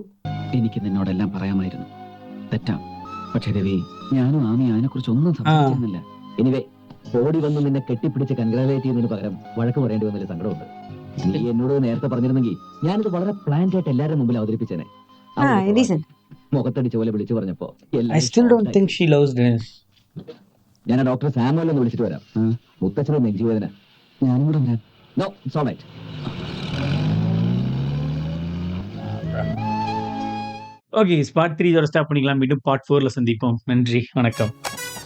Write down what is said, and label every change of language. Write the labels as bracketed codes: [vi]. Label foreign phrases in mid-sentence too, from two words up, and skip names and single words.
[ml] എനിക്ക് നിന്നോടെല്ലാം പറയാമായിരുന്നു, തെറ്റാം. പക്ഷെ രവി, ഞാനും ആമി അതിനെ കുറിച്ച് ഒന്നും സംസാരിച്ചിരുന്നില്ല. എനിവേ, ഓടി വന്ന് നിന്നെ കെട്ടിപ്പിടിച്ച് കൺഗ്രാലേറ്റ് ചെയ്യുന്നതിന് പകരം വഴക്ക് പറയേണ്ടി വന്നൊരു സങ്കടമുണ്ട്. നീ എന്നോട് നേരത്തെ പറഞ്ഞിരുന്നെങ്കിൽ ഞാനിത് വളരെ പ്ലാൻഡ് ആയിട്ട് എല്ലാവരുടെ മുമ്പിൽ അവതരിപ്പിച്ചേനെ. മുഖത്തടിച്ച പോലെ വിളിച്ചു പറഞ്ഞപ്പോ [en] I still don't think she loves Dennis. [ml] ഞാൻ ഡോക്ടർ സാമുവൽ ഒന്ന് വിളിച്ചിട്ട് വരാം. മുത്തച്ഛനും നെഞ്ചുവേദന. ഞാനും കൂടെ വരാം. [en] No, it's alright. [ta] ஓகே, பார்ட் 3 இதோட ஸ்டாப் பண்ணிக்கலாம். மீண்டும் பார்ட் 4ல சந்திப்போம். நன்றி, வணக்கம்.